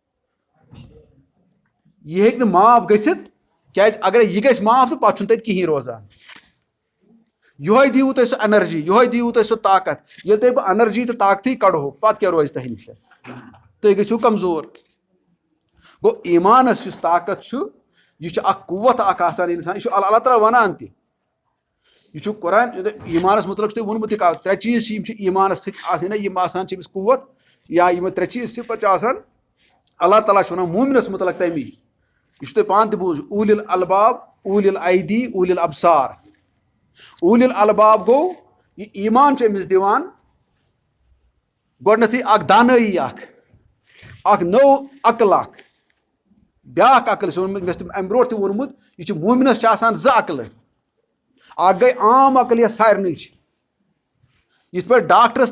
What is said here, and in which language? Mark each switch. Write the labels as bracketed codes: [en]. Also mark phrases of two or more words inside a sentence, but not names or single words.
[ks] یہ ہیٚکہِ نہٕ معاف گٔژھِتھ کیازِ اگر یہ گژھِ معاف تہٕ پتہٕ چھُنہٕ تتہِ کہیٖنۍ روزان یہوے دیٖوٕ تۄہہِ سُہ انرجی یہوے دیٖوٕ تۄہہِ سُہ طاقت ییٚلہِ تۄہہِ بہٕ انرجی تہٕ طاقتٕے کڑہو پتہٕ کیٛاہ روزِ تۄہہِ نِش تُہۍ گٔژھِو کمزور گوٚو ایٖمانس یُس طاقت چھُ یہ چھُ اکھ قوت اکھ آسان انسان یہ چھُ اللہ تعالیٰ ونان تہِ یہ چھُ قرآن ایٖمانس متعلق چھُ تۄہہِ ووٚنمُت ترٛےٚ چیٖز چھِ یِم چھِ ایٖمانس سۭتۍ آسان نا یِم آسان چھِ أمِس قوت یا یِم ترٛےٚ چیٖز صِفت چھِ آسان اللہ تعالیٰ چھُ ونان مومنس متعلق تمی یہ چھُ تۄہہِ پانہٕ تہِ بوٗز [ar] اوٗلِل الباب اوٗلِل ایدی اوٗلِل ابصار اوٗلِل الباب [ks] گوٚو یہ ایٖمان چھُ أمِس دِوان گۄڈنیٚتھٕے اکھ دانٲیی اکھ نٔو عقل اکھ بیاکھ عقل چھُ ووٚنمُت مےٚ چھُ امہِ برونٛٹھ تہِ ووٚنمُت یہِ چھُ مومنس چھِ آسان زٕ عقلہٕ اکھ گٔے عام عقل یۄس سارنٕے چھِ یِتھ پٲٹھۍ ڈاکٹرس تہِ